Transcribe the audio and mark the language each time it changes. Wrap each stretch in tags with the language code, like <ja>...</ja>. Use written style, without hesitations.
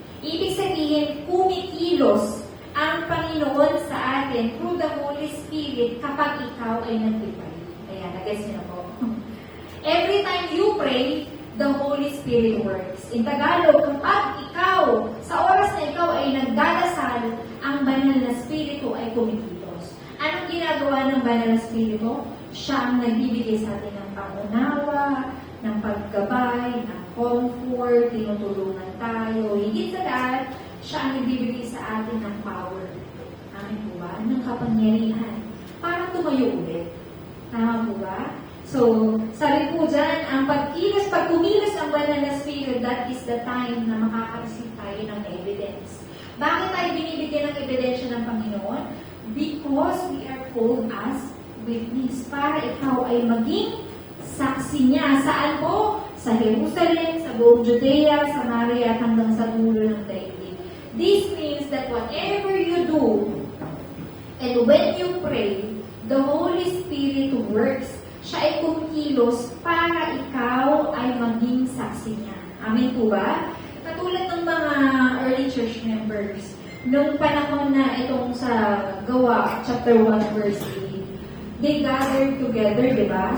<tl>Ibig sabihin, kumikilos ang Panginoon sa atin</tl> <en>through the Holy Spirit</en> <tl>kapag ikaw ay nag-pray. Ayan, nag-guess niyo na po.</tl> <en>Every time you pray, the Holy Spirit works. In Tagalog,</en> <tl>kapag ikaw, sa oras na ikaw ay nagdadasal, ang banal na spirito ay kumikilos. Anong ginagawa ng banal na spirito? Siya ang nagbibigay sa atin ng pangunawa, ng paggabay, ng comfort, tinutulungan tayo. Higit sa lahat, siya ang nagbibigay sa atin ng power. Amin po ba? Ng kapangyarihan. Para tumayo ulit. Tama po ba? So, sabi po dyan, ang pag kumilos ang banal na spirit,</tl> <en>that is the time</en> <tl>na makaka-receive tayo ng evidence. Bakit tayo binibigyan ng ebidensya ng Panginoon?</tl> <en>Because we are called as witness.</en> <tl>Para ikaw ay maging saksi niya. Saan po? Sa Jerusalem, sa buong Judea, Samaria, at hanggang sa dulo ng daigdig.</tl> <en>This means that whatever you do, and when you pray, the Holy Spirit works.</en> <tl>Siya ay kumikilos para ikaw ay maging saksi niya. Amen po ba? Katulad ng mga early church members, nung panahon na itong sa Gawa, chapter 1, verse 8,</tl> <en>they gathered together,</en> <tl>di ba?</tl>